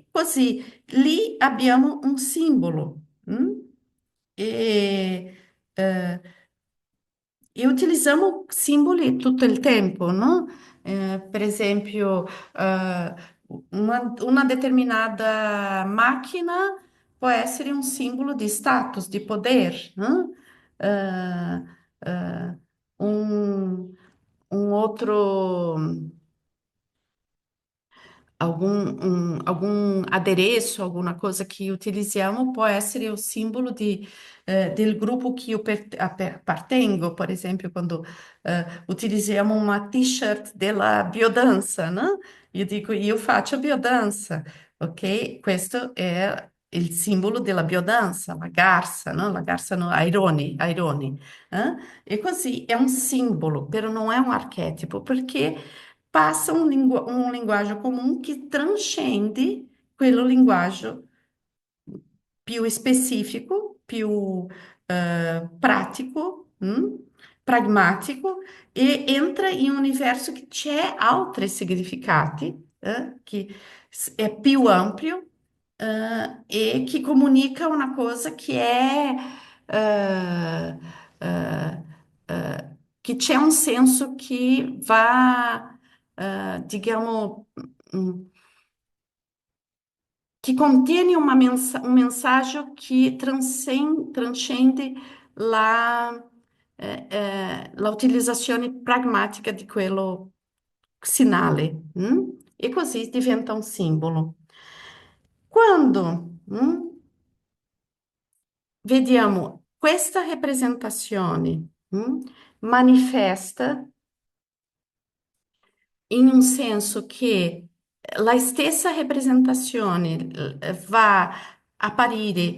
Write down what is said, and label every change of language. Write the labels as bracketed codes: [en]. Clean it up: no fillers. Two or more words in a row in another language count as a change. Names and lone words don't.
[it] Così lì abbiamo un simbolo, e eh, e utilizziamo simboli tutto il tempo, no? Per esempio, una determinata macchina può essere un simbolo di status, di poder, no? Eh, eh, un, un outro. [pt] Algum adereço, alguma coisa [it] que utilizziamo può essere o simbolo del gruppo che io appartengo, per esempio, quando utilizziamo uma t-shirt della biodanza, no? Io dico, io faccio biodanza, ok? Questo è il simbolo della biodanza, la garza, no? La garza no, Aironi, eh? E così è un simbolo, però non è un archetipo, perché passa um linguaggio [pt] comum que transcende [it] quello linguaggio più specifico, più pratico, pragmatico, e entra in un universo che c'è altri significati, che è più ampio, e che comunica una cosa che è eh, che c'è un senso che va, diciamo, mm, que contiene [pt] um mensagem que transcende [it] la, la utilizzazione pragmatica di quello sinale, e così diventa un simbolo. Quando vediamo questa rappresentazione, manifesta in un senso che la stessa rappresentazione va a apparire